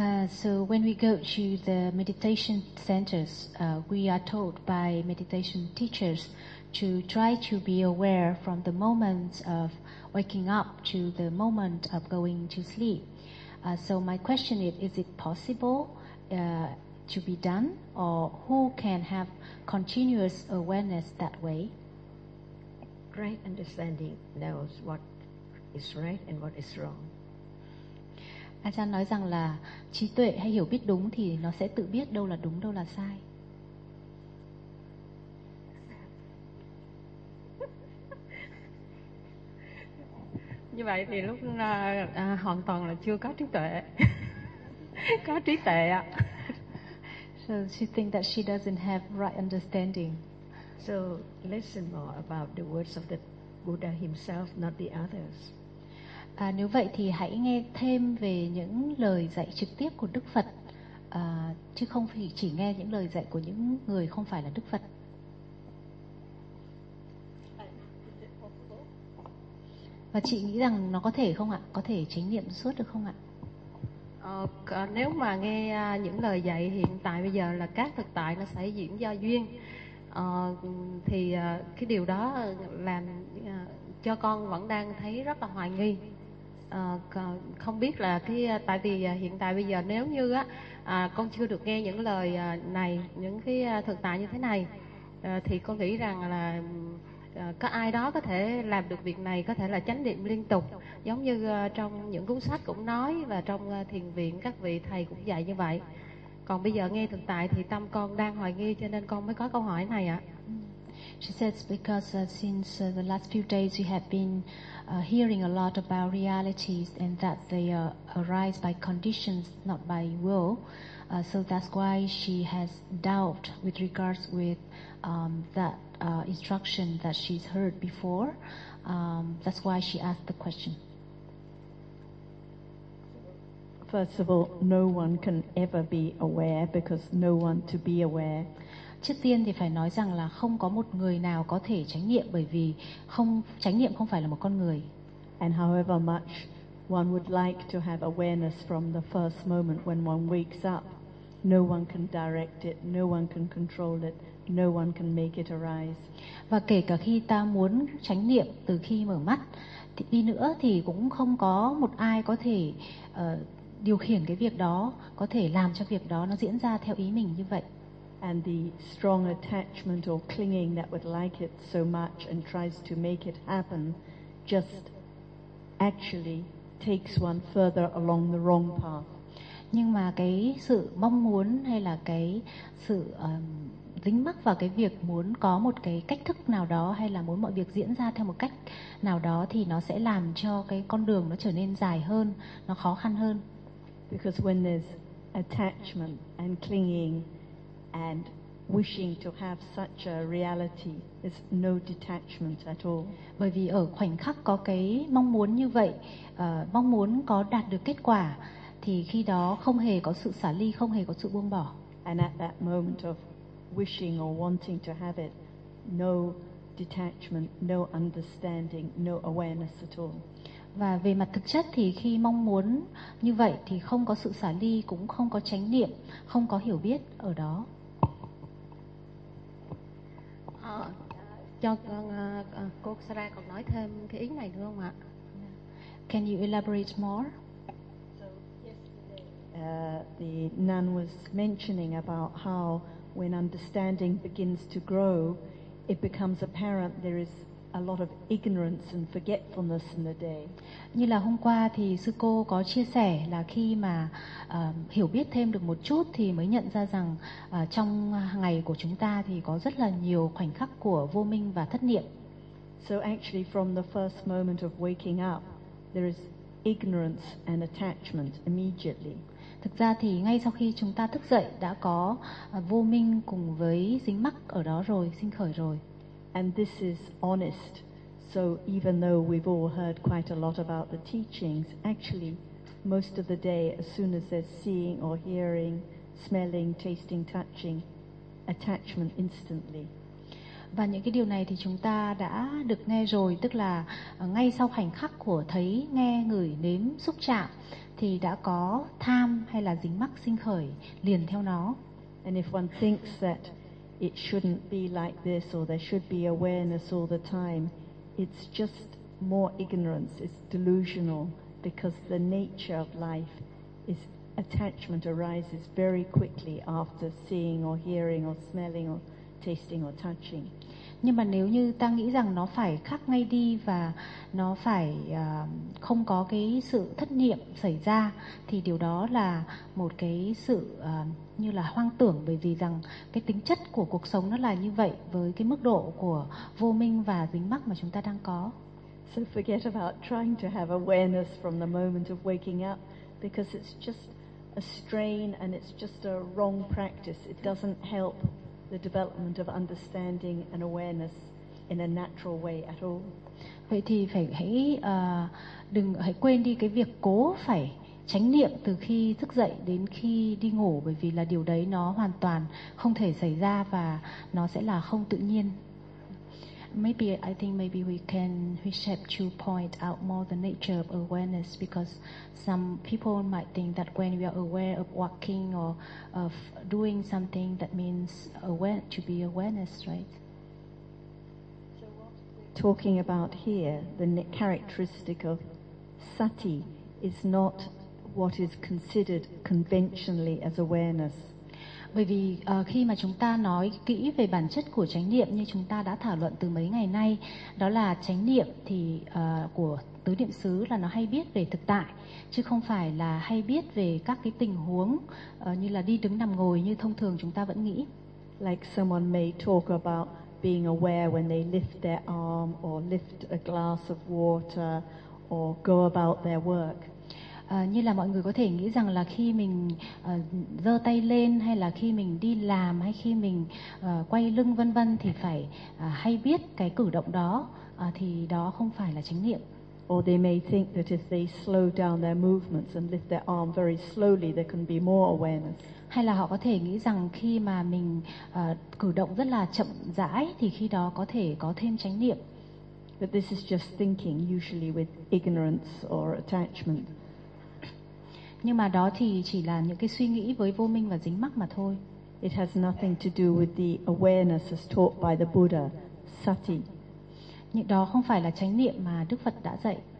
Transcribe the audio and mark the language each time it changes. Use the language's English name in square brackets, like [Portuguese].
[English] So when we go to the meditation centers, we are told by meditation teachers to try to be aware from the moment of waking up to the moment of going to sleep. So my question is it possible to be done, or who can have continuous awareness that way? Right understanding knows what is right and what is wrong. [Vietnamese] Ajahn nói rằng là trí tuệ hay hiểu biết đúng thì nó sẽ tự biết đâu là đúng, đâu là sai. Như vậy thì lúc hoàn toàn là chưa có trí tuệ. Có trí tuệ ạ. [English] So she thinks that she doesn't have right understanding. So listen more about the words of the Buddha himself, not the others. [Vietnamese] À, nếu vậy thì hãy nghe thêm về những lời dạy trực tiếp của Đức Phật, chứ không chỉ nghe những lời dạy của những người không phải là Đức Phật. Và chị nghĩ rằng nó có thể không ạ? Có thể chánh niệm suốt được không ạ? Nếu mà nghe những lời dạy hiện tại bây giờ là các thực tại nó sẽ diễn do duyên, thì cái điều đó làm cho con vẫn đang thấy rất là hoài nghi. Không biết là cái tại vì hiện tại bây giờ nếu như con chưa được nghe những lời này, những cái thực tại như thế này, thì con nghĩ rằng là có ai đó có thể làm được việc này, có thể là chánh niệm liên tục giống như trong những cuốn sách cũng nói và trong thiền viện các vị thầy cũng dạy như vậy. Còn bây giờ nghe thực tại thì tâm con đang hoài nghi, cho nên con mới có câu hỏi này ạ. [English] She says because since the last few days you have been hearing a lot about realities and that they arise by conditions, not by will. So that's why she has doubt with regards with that instruction that she's heard before. That's why she asked the question. First of all, no one can ever be aware because no one to be aware. [Vietnamese] Trước tiên thì phải nói rằng là không có một người nào có thể chánh niệm, bởi vì không chánh niệm không phải là một con người. [English] And however much one would like to have awareness from the first moment when one wakes up, no one can direct it, no one can control it, no one can make it arise. [Vietnamese] Và kể cả khi ta muốn chánh niệm từ khi mở mắt đi nữa thì cũng không có một ai có thể điều khiển cái việc đó, có thể làm cho việc đó nó diễn ra theo ý mình như vậy. [English] And the strong attachment or clinging that would like it so much and tries to make it happen just actually takes one further along the wrong path. [Vietnamese] Nhưng mà cái sự mong muốn hay là cái sự dính mắc vào cái việc muốn có một cái cách thức nào đó hay là muốn mọi việc diễn ra theo một cách nào đó thì nó sẽ làm cho cái con đường nó trở nên dài hơn, nó khó khăn hơn. [English] Because when there's attachment and clinging and wishing to have such a reality, there's no detachment at all. [Vietnamese] Bởi vì ở khoảnh khắc có cái mong muốn như vậy, mong muốn có đạt được kết quả, thì khi đó không hề có sự xả ly, không hề có sự buông bỏ. [English] And at that moment of wishing or wanting to have it, no detachment, no understanding, no awareness at all. [Vietnamese] Và về mặt thực chất thì khi mong muốn như vậy thì không có sự xả ly, cũng không có chánh niệm, không có hiểu biết ở đó. Cho con cô Sara còn nói thêm cái ý này được không ạ? [English] Can you elaborate more? The nun was mentioning about how when understanding begins to grow, it becomes apparent there is a lot of ignorance and forgetfulness in the day. [Vietnamese] Như là hôm qua thì sư cô có chia sẻ là khi mà hiểu biết thêm được một chút thì mới nhận ra rằng trong ngày của chúng ta thì có rất là nhiều khoảnh khắc của vô minh và thất niệm. [English] So actually from the first moment of waking up, there is ignorance and attachment immediately. [Vietnamese] Thực ra thì ngay sau khi chúng ta thức dậy đã có vô minh cùng với dính mắc ở đó rồi, sinh khởi rồi. [English] And this is honest. So even though we've all heard quite a lot about the teachings, actually most of the day, as soon as there's seeing or hearing, smelling, tasting, touching, attachment instantly. [Vietnamese] Và những cái điều này thì chúng ta đã được nghe rồi, tức là ngay sau khoảnh khắc của thấy, nghe, ngửi, nếm, xúc chạm thì đã có tham hay là dính mắc sinh khởi liền theo nó. [English] And if one thinks that it shouldn't be like this or there should be awareness all the time, it's just more ignorance, it's delusional, because the nature of life is attachment arises very quickly after seeing or hearing or smelling or tasting or touching. [Vietnamese] Nhưng mà nếu như ta nghĩ rằng nó phải khắc ngay đi và nó phải không có cái sự thất niệm xảy ra thì điều đó là một cái sự như là hoang tưởng, bởi vì rằng cái tính chất của cuộc sống nó là như vậy với cái mức độ của vô minh và dính mắc mà chúng ta đang có. [English] So forget about trying to have awareness from the moment of waking up, because it's just a strain and it's just a wrong practice. It doesn't help the development of understanding and awareness in a natural way at all. [Vietnamese] Vậy thì phải hãy đừng hãy quên đi cái việc cố phải chánh niệm từ khi thức dậy đến khi đi ngủ, bởi vì là điều đấy nó hoàn toàn không thể xảy ra và nó sẽ là không tự nhiên. [English] Maybe I think maybe we can we have to point out more the nature of awareness, because some people might think that when we are aware of walking or of doing something, that means aware to be awareness, right? So what we're talking about here, the characteristic of sati, is not what is considered conventionally as awareness. [Vietnamese] Bởi vì khi mà chúng ta nói kỹ về bản chất của chánh niệm như chúng ta đã thảo luận từ mấy ngày nay, đó là chánh niệm thì của tứ niệm xứ là nó hay biết về thực tại, chứ không phải là hay biết về các cái tình huống như là đi đứng nằm ngồi như thông thường chúng ta vẫn nghĩ. [English] Like someone may talk about being aware when they lift their arm or lift a glass of water or go about their work. [Vietnamese] Như là mọi người có thể nghĩ rằng là khi mình giơ tay lên hay là khi mình đi làm hay khi mình quay lưng vân vân thì phải hay biết cái cử động đó, thì đó không phải là chánh niệm. [English] Or they may think that if they slow down their movements and lift their arm very slowly, there can be more awareness. [Vietnamese] Hay là họ có thể nghĩ rằng khi mà mình cử động rất là chậm rãi thì khi đó có thể có thêm chánh niệm. [English] But this is just thinking, usually with ignorance or attachment. [Vietnamese] Nhưng mà đó thì chỉ là những cái suy nghĩ với vô minh và dính mắc mà thôi. [English] It has nothing to do with the awareness as taught by the Buddha, sati. [Vietnamese] Nhưng đó không phải là chánh niệm mà Đức Phật đã dạy.